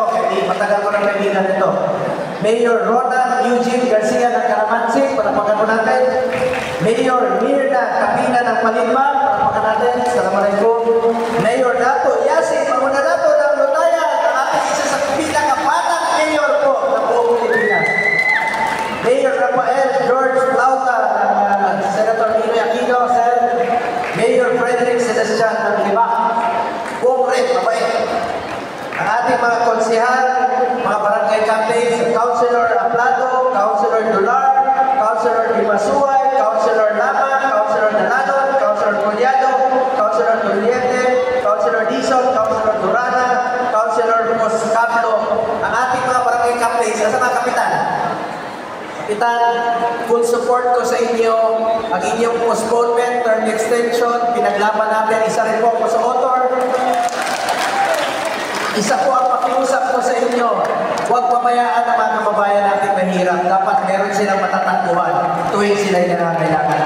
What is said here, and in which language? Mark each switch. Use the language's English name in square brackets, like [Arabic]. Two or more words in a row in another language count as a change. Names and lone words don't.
[Filipino] matagal ko ng kaibigan ito, Mayor Ronan Eugene Garcia ng Caramansi, palakpakan po natin, Mayor Mirna Capina ng Malimba, palakpakan natin, Assalamualaikum, Mayor Dato Yasin Mamuna Dato ng Lutaya, ang ating isa sa pinakabatang mayor po ng buong Pilipinas, Mayor Rafael George Plauta ng Senator Ninoy Aquino, Sir, Mayor Frederick Celestian ng Lima, buong rin, mabait. Ang ating mga konsehal, mga barangay captains, Councilor Aplado, Councilor Dular, Councilor Dimasuay, Councilor Lama, Councilor Dalanon, Councilor Collado, Councilor Tuliete, Councilor Dizon, Councilor Durana, Councilor Moscablo, ang ating mga barangay captains, sa mga kapitan. Kapitan, [English] full support [Filipino] ko sa inyo, ang inyong postponement, [English] term extension, [Filipino] pinaglaban natin, isa rin po ako sa author. Isa po ang pakiusap ko sa inyo, huwag pabayaan ang mga kababayan natin mahirap. Dapat meron silang matatagpuan tuwing sila'y nangangailangan.